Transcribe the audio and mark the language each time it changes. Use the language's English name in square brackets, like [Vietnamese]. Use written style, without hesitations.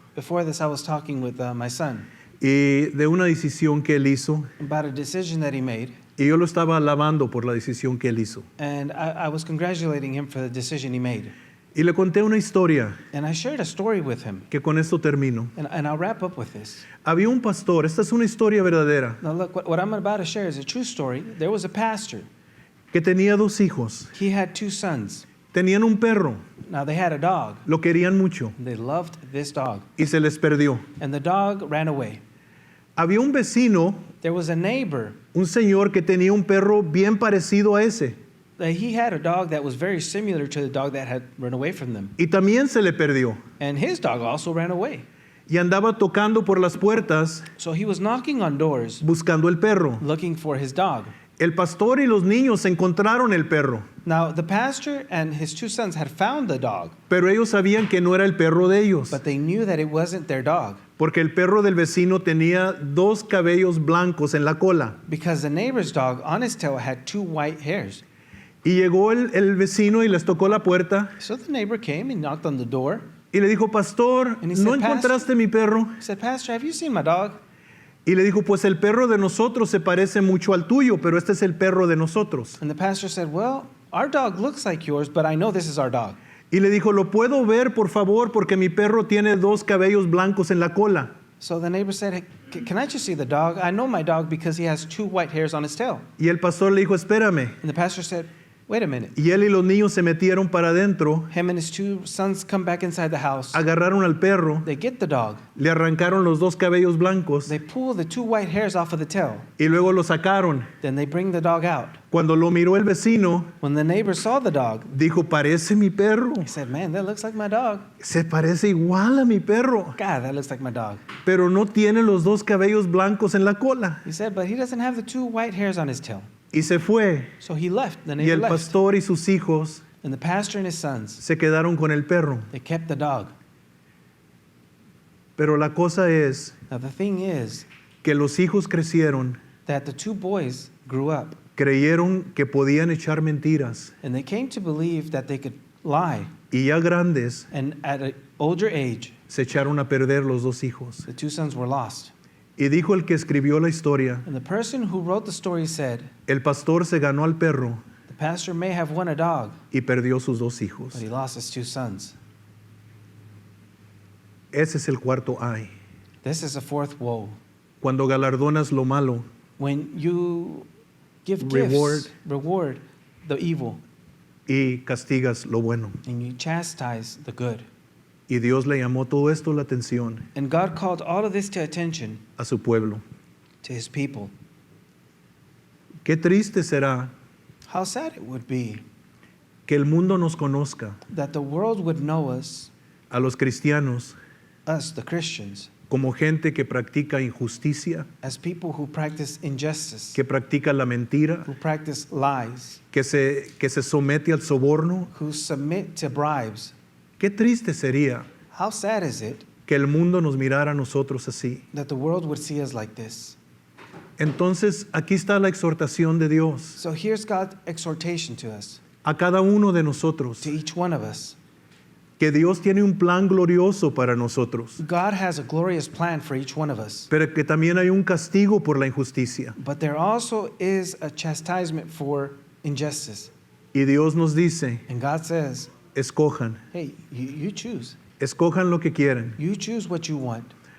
[English] before this, I was talking with my son [Spanish] y de una decisión que él hizo [English] about a decision that he made, [Spanish] y yo lo estaba alabando por la decisión que él hizo. [English] and I was congratulating him for the decision he made. [Spanish] Y le conté una historia [English] And I shared a story with him, [Spanish] que con esto termino. [English] and I'll wrap up with this. [Spanish] Había un pastor, esta es una historia verdadera, [English] Now look, what I'm about to share is a true story. There was a pastor. [Spanish] que tenía 2 hijos. [English] He had 2 sons. [Spanish] Tenían un perro, [English] Now they had a dog. [Spanish] lo querían mucho [English] They loved this dog. [Spanish] y se les perdió. [English] And the dog ran away. [Spanish] Había un vecino, [English] There was a neighbor. [Spanish] un señor que tenía un perro bien parecido a ese [English] He had a dog that was very similar to the dog that had run away from them. [Spanish] y también se le perdió. [English] And his dog also ran away. [Spanish] Y andaba tocando por las puertas [English] So he was knocking on doors [Spanish] buscando el perro. [English] looking for his dog. [Spanish] El pastor y los niños encontraron el perro, [English] Now, the pastor and his 2 sons had found the dog, [Spanish] pero ellos sabían que no era el perro de ellos, [English] but they knew that it wasn't their dog [Spanish] porque el perro del vecino tenía 2 cabellos blancos en la cola. [English] because the neighbor's dog on his tail had 2 white hairs. [Spanish] Y llegó el vecino y les tocó la puerta [English] So the neighbor came and knocked on the door, [Spanish] Y le dijo, pastor, [English] And he said, "Pastor?" [Spanish] encontraste mi perro? [English] He said, Pastor, have you seen my dog? [Spanish] Y le dijo, pues el perro de nosotros se parece mucho al tuyo, pero este es el perro de nosotros. [English] And the pastor said, well, our dog looks like yours, but I know this is our dog. [Spanish] Y le dijo, ¿lo puedo ver, por favor? Porque mi perro tiene 2 cabellos blancos en la cola. [English] So the neighbor said, hey, can I just see the dog? I know my dog because he has 2 white hairs on his tail. [Spanish] Y el pastor le dijo, espérame. [English] And the pastor said, wait a minute. [Spanish] Y él y los niños se metieron para adentro, [English] Him and his 2 sons come back inside the house. [Spanish] agarraron al perro, [English] They get the dog. [Spanish] le arrancaron los 2 cabellos blancos [English] They pull the 2 white hairs off of the tail. [Spanish] y luego lo sacaron. [English] Then they bring the dog out. [Spanish] Cuando lo miró el vecino, [English] When the neighbor saw the dog, [Spanish] dijo, parece mi perro. [English] he said, man, that looks like my dog. [Spanish] Se parece igual a mi perro, [English] God, that looks like my dog. [Spanish] pero no tiene los 2 cabellos blancos en la cola. [English] He said, but he doesn't have the 2 white hairs on his tail. [Spanish] Y se fue. [English] So he left. The [Spanish] Y [English] neighbor [Spanish] el [English] left. [Spanish] pastor y sus hijos [English] And the pastor and his sons, [Spanish] se quedaron con el perro. [English] they kept the dog. [Spanish] Pero la cosa es [English] Now the thing is [Spanish] que los hijos crecieron, [English] that the 2 boys grew up [Spanish] creyeron que podían echar mentiras [English] and they came to believe that they could lie. [Spanish] y ya grandes [English] And at an older age, [Spanish] se echaron a perder los 2 hijos. [English] the 2 sons were lost. [Spanish] Y dijo el que escribió la historia, [English] And the person who wrote the story said, [Spanish] el pastor se ganó al perro [English] the pastor may have won a dog, [Spanish] y perdió sus 2 hijos. [English] but he lost his 2 sons. [Spanish] Ese es el cuarto ay. [English] This is a 4th woe. [Spanish] Cuando galardonas lo malo [English] When you give Reward. reward the evil, [Spanish] y castigas lo bueno. [English] and you chastise the good. [Spanish] Y Dios le llamó todo esto la atención [English] And God called all of this to attention [Spanish] a su pueblo. [English] to his people. [Spanish] Qué triste será [English] How sad it would be [Spanish] que el mundo nos conozca, [English] that the world would know us, [Spanish] a los cristianos, [English] the Christians, [Spanish] como gente que practica injusticia, [English] as people who practice injustice, [Spanish] que practica la mentira, [English] who practice lies, [Spanish] que se somete al soborno. [English] who submit to bribes. [Spanish] Qué triste sería [English] How sad is it [Spanish] que el mundo nos mirara a nosotros así. [English] that the world would see us like this? [Spanish] Entonces, aquí está la exhortación de Dios [English] So here's God's exhortation to us, [Spanish] a cada uno de nosotros, [English] to each one of us. [Spanish] que Dios tiene un plan glorioso para nosotros, [English] God has a glorious plan for each one of us, [Spanish] pero que también hay un castigo por la injusticia. [English] but there also is a chastisement for injustice. [Spanish] Y Dios nos dice, [English] And God says, [Spanish] escojan, [English] hey, you choose. [Spanish] escojan lo que quieren. [English] You choose what you want.